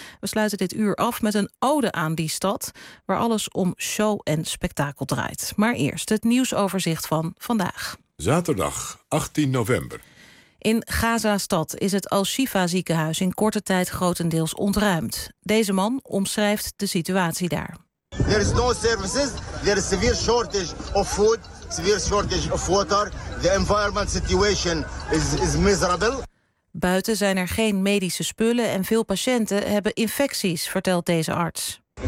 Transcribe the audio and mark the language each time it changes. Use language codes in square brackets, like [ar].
[nl] We sluiten dit uur af met een ode aan die stad, waar alles om show en spektakel draait. Maar eerst het nieuwsoverzicht van vandaag. Zaterdag 18 november. In Gaza-stad is het Al-Shifa-ziekenhuis in korte tijd grotendeels ontruimd. Deze man omschrijft de situatie daar. [en] There is no services. There is severe shortage of food, severe shortage of water. The environment situation is miserable. [nl] Buiten zijn er geen medische spullen en veel patiënten hebben infecties, vertelt deze arts.